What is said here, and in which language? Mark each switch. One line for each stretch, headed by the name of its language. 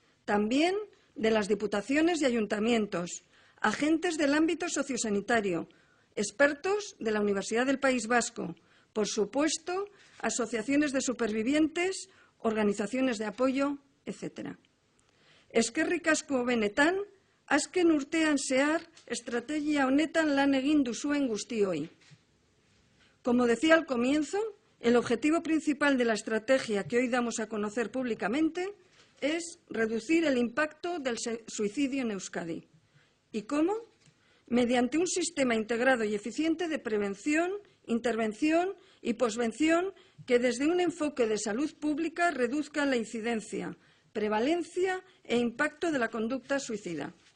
Spanish: También de las diputaciones y ayuntamientos, agentes del ámbito sociosanitario, expertos de la Universidad del País Vasco, por supuesto, asociaciones de supervivientes, organizaciones de apoyo, etc.
Basque: Eskerrik asko benetan, azken urtean zehar estrategia honetan lan egin duzuen guztioi.
Spanish: Como decía al comienzo, el objetivo principal de la estrategia que hoy damos a conocer públicamente es reducir el impacto del suicidio en Euskadi. ¿Y cómo? Mediante un sistema integrado y eficiente de prevención, intervención y posvención que desde un enfoque de salud pública reduzca la incidencia, prevalencia e impacto de la conducta suicida.